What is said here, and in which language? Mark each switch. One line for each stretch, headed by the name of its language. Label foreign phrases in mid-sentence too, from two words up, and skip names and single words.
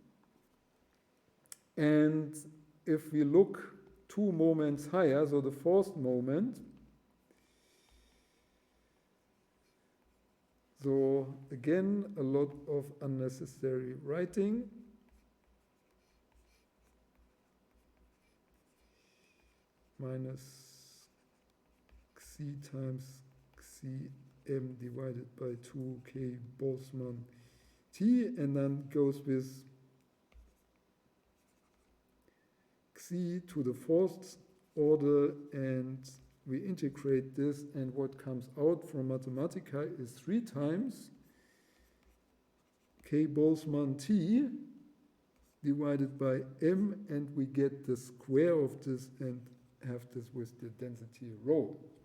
English: And if we look 2 moments higher, so the fourth moment, so again, a lot of unnecessary writing. Minus xi times xi m divided by 2k Boltzmann t, and then goes with C to the fourth order, and we integrate this, and what comes out from Mathematica is 3 times K Boltzmann T divided by M, and we get the square of this and have this with the density rho.